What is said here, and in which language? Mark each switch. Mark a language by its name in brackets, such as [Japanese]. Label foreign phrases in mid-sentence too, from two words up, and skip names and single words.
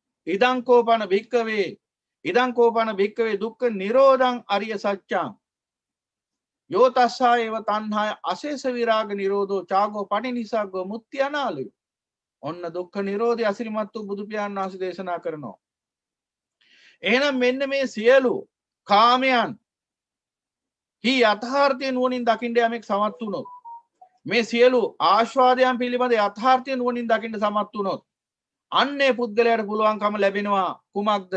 [Pali] ඉදං කෝපන භික්කවේ දුක්ඛ නිරෝධං අරිය සත්‍යං යෝ තස්සා ඒව තණ්හාය අශේෂ විරාග නිරෝධෝ චාගෝ පටිනිසග්ගෝ මුක්ති අනාලය. [Sinhala] ඔන්න දුක්ඛ නිරෝධය අසිරිමත් වූ බුදු පියාණන් වහන්සේ දේශනා කරනවා. එහෙනම් මෙන්න මේ සියලු කාමයන් හි යථාර්ථය නුවණින් දකින්න යමෙක් සමත් වුණොත්, මේ සියලු ආස්වාදයන් පිළිබඳ යථාර්ථය නුවණින් දකින්න සමත් වුණොත්, අන්නේ පුද්ගලයාට පුළුවන්කම ලැබෙනවා කුමක්ද?